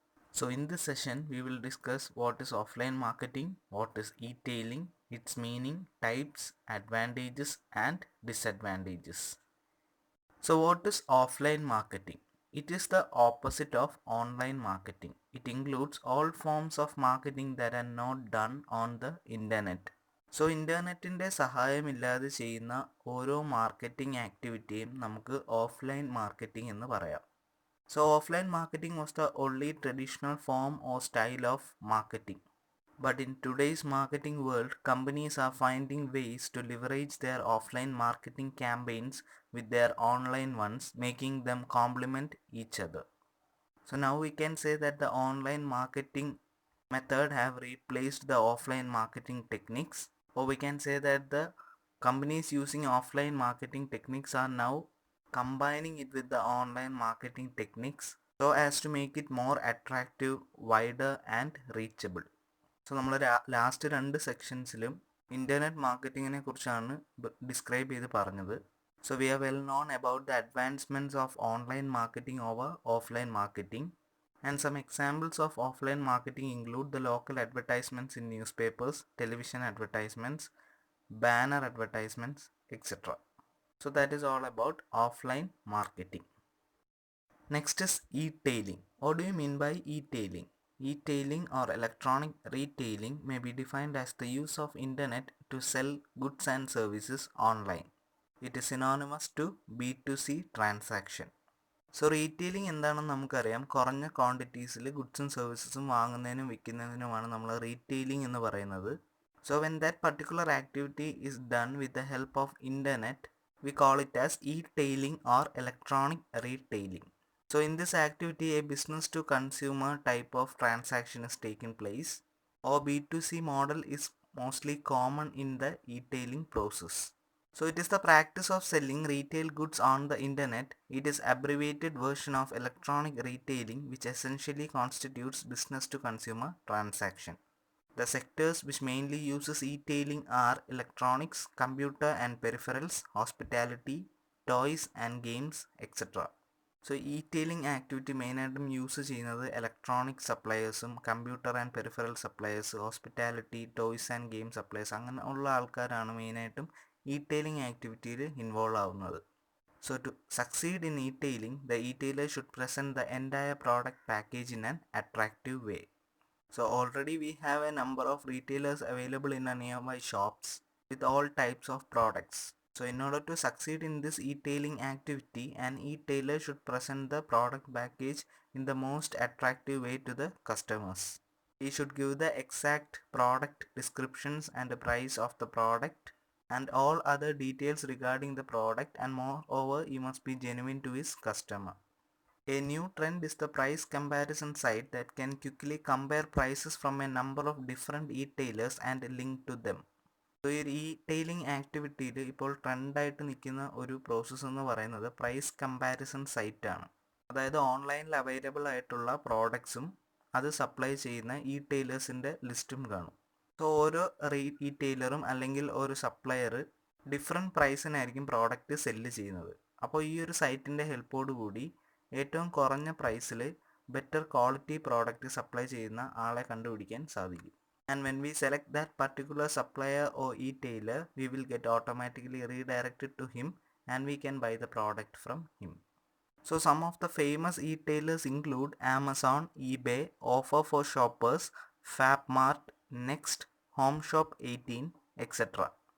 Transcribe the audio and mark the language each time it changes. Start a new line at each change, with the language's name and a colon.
English: So in this session we will discuss what is offline marketing, what is e-tailing, its meaning, types, advantages and disadvantages. So what is offline marketing? It is the opposite of online marketing. It includes all forms of marketing that are not done on the internet.
Malayalam: So ഇൻ്റർനെറ്റിൻ്റെ സഹായമില്ലാതെ ചെയ്യുന്ന ഓരോ marketing ആക്ടിവിറ്റിയും നമുക്ക് offline marketing എന്ന് പറയാം.
English: So offline marketing was the only traditional form or style of marketing. But in today's marketing world, companies are finding ways to leverage their offline marketing campaigns with their online ones, making them complement each other. So now we can say that the online marketing method have replaced the offline marketing techniques, or we can say that the companies using offline marketing techniques are now combining it with the online marketing techniques so as to make it more attractive, wider and reachable.
Malayalam: So നമ്മൾ last രണ്ട് സെക്ഷൻസിലും internet മാർക്കറ്റിങ്ങിനെ കുറിച്ചാണ് describe ചെയ്ത് പറഞ്ഞത്.
English: So we are well known about the advancements of online marketing over offline marketing. And some examples of offline marketing include the local advertisements in newspapers, television advertisements, banner advertisements, etcetera. So that is all about offline marketing. Next is e-tailing. What do you mean by e-tailing? E-tailing or electronic retailing may be defined as the use of internet to sell goods and services online. It is synonymous to B2C transaction.
Malayalam: So retailing എന്താണെന്ന് നമുക്കറിയാം. കുറഞ്ഞ ക്വാണ്ടിറ്റീസിൽ ഗുഡ്സും സർവീസസും വാങ്ങുന്നതിനും വിൽക്കുന്നതിനുമാണ് നമ്മൾ retailing എന്ന് പറയുന്നത്.
English: So when that particular activity is done with the help of internet, we call it as e-tailing or electronic retailing. So in this activity, a business to consumer type of transaction is taking place, or B2C model is mostly common in the e-tailing process. So it is the practice of selling retail goods on the internet. It is abbreviated version of electronic retailing, which essentially constitutes business to consumer transaction. The sectors which mainly uses e-tailing are electronics, computer and peripherals, hospitality, toys and games, etc.
Malayalam: So E-tailing activity മെയിനായിട്ടും use ചെയ്യുന്നത് electronic സപ്ലയേഴ്സും computer and peripheral suppliers, hospitality, toys and game suppliers, അങ്ങനെ ഉള്ള ആൾക്കാരാണ് മെയിനായിട്ടും E-tailing ആക്ടിവിറ്റിയിൽ involve ആവുന്നത്.
English: So to succeed in e-tailing, the e-tailer should present the entire product package in an attractive way. So already we have a number of retailers available in our nearby shops with all types of products. So in order to succeed in this e-tailing activity, an e-tailer should present the product package in the most attractive way to the customers. He should give the exact product descriptions and the price of the product and all other details regarding the product, and moreover he must be genuine to his customer. A new trend is the price comparison site that can quickly compare prices from a number of different e-tailers and link to them.
Malayalam: So ഈ E-tailing ആക്ടിവിറ്റിയിൽ ഇപ്പോൾ ട്രെൻഡായിട്ട് നിൽക്കുന്ന ഒരു process എന്ന് പറയുന്നത് price comparison സൈറ്റാണ്. അതായത് ഓൺലൈനിൽ available ആയിട്ടുള്ള പ്രോഡക്ട്സും അത് സപ്ലൈ ചെയ്യുന്ന ഇ-ടെയിലേഴ്സിൻ്റെ ലിസ്റ്റും കാണും. സോ ഓരോ ഇ-ടെയിലറും അല്ലെങ്കിൽ ഒരു സപ്ലയർ ഡിഫറെൻറ്റ് പ്രൈസിനായിരിക്കും പ്രോഡക്റ്റ് സെല്ല് ചെയ്യുന്നത്. അപ്പോൾ ഈ ഒരു സൈറ്റിൻ്റെ ഹെൽപ്പോടുകൂടി ഏറ്റവും കുറഞ്ഞ പ്രൈസിൽ ബെറ്റർ ക്വാളിറ്റി പ്രോഡക്റ്റ് സപ്ലൈ ചെയ്യുന്ന ആളെ കണ്ടുപിടിക്കാൻ സാധിക്കും.
English: And when we select that particular supplier or e-tailer, we will get automatically redirected to him and we can buy the product from him. So some of the famous e-tailers include Amazon, eBay, Offer for Shoppers, FabMart, Next, Home Shop 18, etc.